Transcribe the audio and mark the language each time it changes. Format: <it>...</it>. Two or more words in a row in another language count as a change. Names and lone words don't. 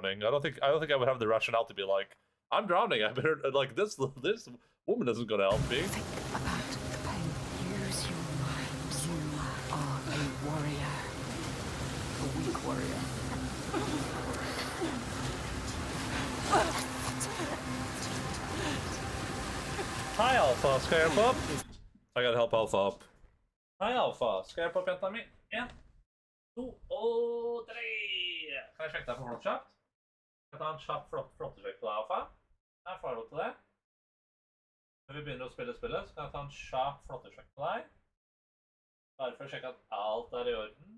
<en>I don't think I would have the rationale to be like, I'm drowning. I better like this woman isn't gonna help me. Think about the pain. Use your mind. You are a warrior. A weak warrior. Hi Alpha,</en> <no>skal jeg hjelpe opp?</no> <en>I gotta help Alpha up.</en> <no>Hei Alpha, skal jeg hjelpe opp jenta mi? 1, 2 og 3. Kan jeg sjekke deg på flott kjapt? Skal jeg ta en kjapp flottesjekk på deg, Alpha? Jeg får lov til det. Når vi begynner å spille spillet, så kan jeg ta en kjapp flottesjekk på deg. Bare for å sjekke at alt er i orden.</no>